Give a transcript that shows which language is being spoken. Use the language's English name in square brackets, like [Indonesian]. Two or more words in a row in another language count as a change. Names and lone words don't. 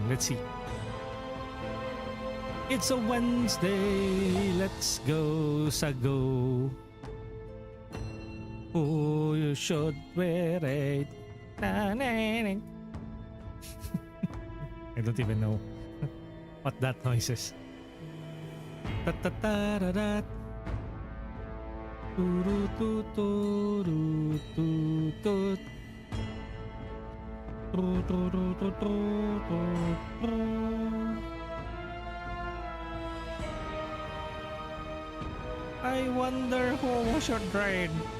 [English] Let's see. It's a Wednesday. Let's go, Sago. Who you should wear it? I don't even know what that noise is. Ta-ta-ta-ra-ra. Tu-ru-tu-tu-ru-tu-tu-tu. Tru-tu-ru-tu-tu-tu-tu. I wonder who should raid.